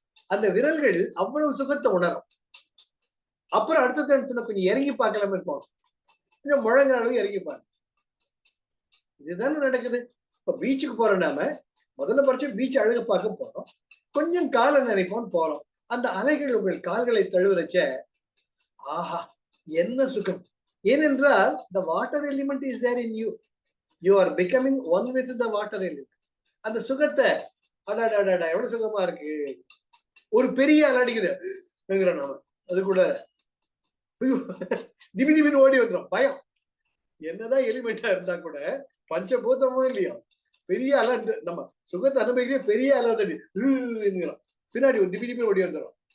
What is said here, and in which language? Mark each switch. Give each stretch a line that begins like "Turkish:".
Tamil: அந்த விரல்கள் அவ்வளவு சுகத்தை உணரும். அப்புறம் அடுத்த கொஞ்சம் இறங்கி பார்க்கலாமே இருப்போம், கொஞ்சம் முழங்குற அளவு இறங்கி பாருங்க. இதுதானே நடக்குது. இப்ப பீச்சுக்கு போறோம், நாம முதல்ல பட்சம் பீச் அழகு பார்க்க போறோம், கொஞ்சம் காலை நினைப்போம் போறோம். அந்த அலைகள் உங்கள் கால்களை தழுவுறச்ச ஆஹா என்ன சுகம்.
English: ஏனென்றால் the water element is there in you. You are becoming one with the water element.
Tamil: அந்த சுகத்தை அடாடாடா எவ்வளவு சுகமா இருக்கு. ஒரு பெரிய அலை அடிக்குது நாம அது கூட திபி திபின்னு ஓடி வந்துடும். பயம் என்னதான் எலிமெண்டா இருந்தா கூட பஞ்சபூதமோ இல்லையோ பெரிய அலை நம்ம சுகத்தை அனுபவிக்கிற பெரிய அலை தடி பின்னாடி ஒரு திபி திபி ஓடி வந்துடும்.